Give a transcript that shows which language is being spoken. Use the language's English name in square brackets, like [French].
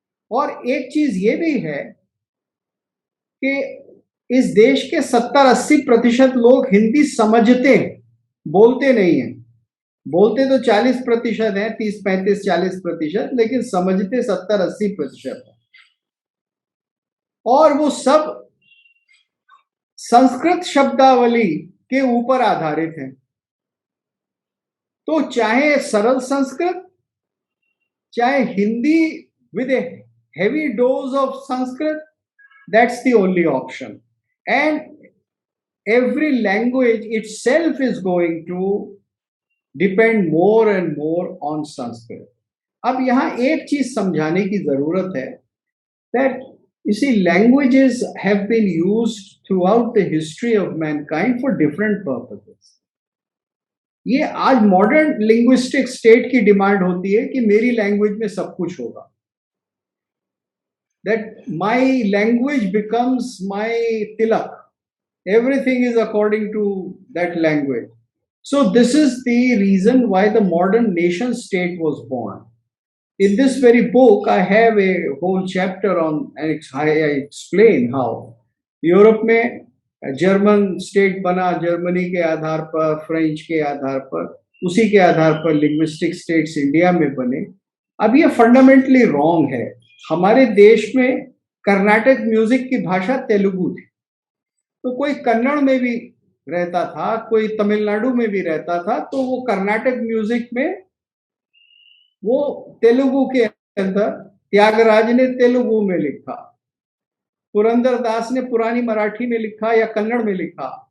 [Hindi] और एक चीज ये भी है कि इस देश के 70-80% लोग हिंदी समझते हैं, बोलते नहीं हैं. बोलते तो 40% है, 30-35-40%, लेकिन समझते 70-80% है. और वो सब संस्कृत शब्दावली के ऊपर आधारित है. तो चाहे सरल संस्कृत, चाहे Hindi [English] with a heavy dose of Sanskrit, that's the only option. And every language itself is going to depend more and more on Sanskrit. [Hindi] अब यहाँ एक चीज समझाने की जरूरत है [English] that you see languages have been used throughout the history of mankind for different purposes. [Hindi] ये आज मॉडर्न लिंग्विस्टिक स्टेट की डिमांड होती है कि मेरी लैंग्वेज में सब कुछ होगा. [English] That my language becomes my tilak. Everything is according to that language. So this is the reason why the modern nation state was born. In this very book, I have a whole chapter on, and I explain how [Hindi] Europe में German state बना, Germany के आधार पर, French के आधार पर, उसी के आधार पर linguistic states India में बने. अब ये फंडामेंटली रॉन्ग है. हमारे देश में कर्नाटक म्यूजिक की भाषा तेलुगु थी, तो कोई कन्नड़ में भी रहता था, कोई तमिलनाडु में भी रहता था, तो वो कर्नाटक म्यूजिक में वो तेलुगु के अंदर, त्यागराज ने तेलुगु में लिखा, पुरंदर दास ने पुरानी मराठी में लिखा या कन्नड़ में लिखा.